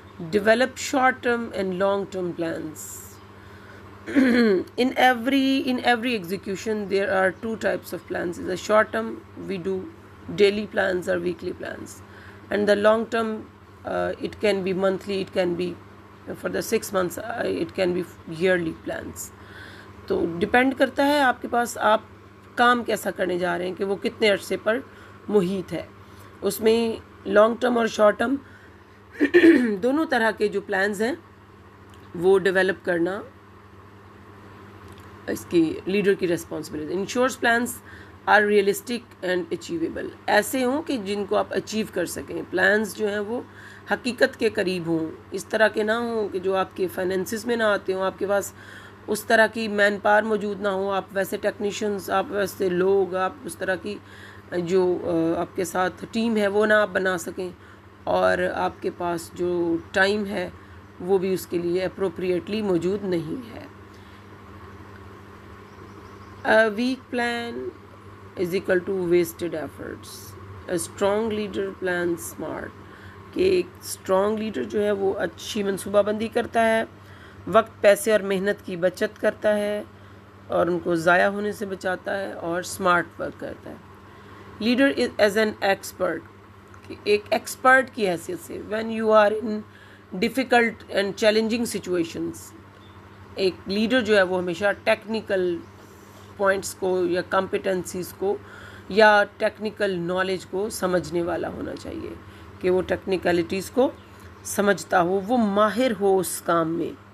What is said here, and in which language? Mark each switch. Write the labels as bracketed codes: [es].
[en] Develop short-term and long-term plans. In every execution there are two types of plans. The short term, we do daily plans or weekly plans, and the long term, it can be monthly, it can be for the 6 months, it can be yearly plans. [ur] تو depend کرتا ہے آپ کے پاس آپ کام کیسا کرنے جا رہے ہیں کہ وہ کتنے عرصے پر محیط ہے۔ اس میں لانگ ٹرم اور شارٹ ٹرم دونوں طرح کے جو پلانز ہیں وہ ڈیولپ کرنا اس کی لیڈر کی responsibility. [en] Ensures plans are realistic and achievable. [ur] ایسے ہوں کہ جن کو آپ اچیو کر سکیں. پلانس جو ہیں وہ حقیقت کے قریب ہوں, اس طرح کے نہ ہوں کہ جو آپ کے فائنینسز میں نہ آتے ہوں, آپ کے پاس اس طرح کی مین پاور موجود نہ ہو, آپ ویسے ٹیکنیشینز, آپ ویسے لوگ, آپ اس طرح کی جو آپ کے ساتھ ٹیم ہے وہ نہ آپ بنا سکیں, اور آپ کے پاس جو ٹائم ہے وہ بھی اس کے لیے اپروپریٹلی موجود نہیں ہے. [en] A weak plan is equal to wasted efforts. A strong leader plans smart. [ur] کہ ایک اسٹرانگ لیڈر جو ہے وہ اچھی منصوبہ بندی کرتا ہے, وقت, پیسے اور محنت کی بچت کرتا ہے اور ان کو ضائع ہونے سے بچاتا ہے, اور اسمارٹ ورک کرتا ہے. [en] leader as an expert, [ur] ایک ایکسپرٹ کی حیثیت سے, [en] when you are in difficult and challenging situations, [ur] ایک لیڈر جو ہے وہ ہمیشہ ٹیکنیکل پوائنٹس کو یا کمپیٹنسیز کو یا ٹیکنیکل نالج کو سمجھنے والا ہونا چاہیے, کہ وہ ٹیکنیکلٹیز کو سمجھتا ہو, وہ ماہر ہو اس کام میں,